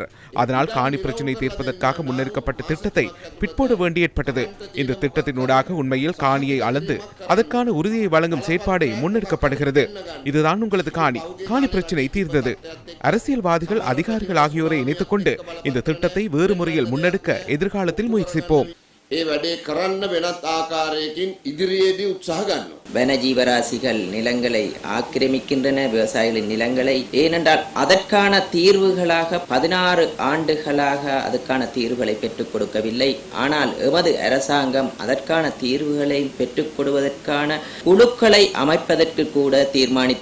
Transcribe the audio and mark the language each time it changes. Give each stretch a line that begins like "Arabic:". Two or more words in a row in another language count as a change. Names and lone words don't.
Tamil: அதனால் காணி பிரச்சனை தீர்ப்பதற்காக முன்னெடுக்கப்பட்ட திட்டத்தை பிற்போட வேண்டி ஏற்பட்டது. இந்த திட்டத்தினூடாக உண்மையில் காணியை அளந்து அதற்கான உறுதியை வழங்கும் செயற்பாடை முன்னெடுக்கப்படுகிறது. இதுதான் உங்களது காணி. காணி பிரச்சனை தீர்ந்தது. அரசியல்வாதிகள், அதிகாரிகள் ஆகியோரை இணைத்துக் கொண்டு இந்த திட்டத்தை வேறு முறையில் முன்னெடுக்க எதிர்காலத்தில் முயற்சிப்போம்.
Sinhala: ඒ වැඩේ කරන්න වෙනත් ආකාරයකින් ඉදිරියේදී උත්සාහ ගන්නවා.
Tamil: வனஜீவராசிகள் நிலங்களை ஆக்கிரமிக்கின்றன, விவசாயிகளின் நிலங்களை. ஏனென்றால் அதற்கான தீர்வுகளாக 16 ஆண்டுகளாக அதற்கான தீர்வுகளை பெற்றுக் கொடுக்கவில்லை. ஆனால் எமது அரசாங்கம் அதற்கான தீர்வுகளை பெற்றுக் கொடுவதற்கான குழுக்களை அமைப்பதற்கு கூட தீர்மானித்திருக்கிறோம்.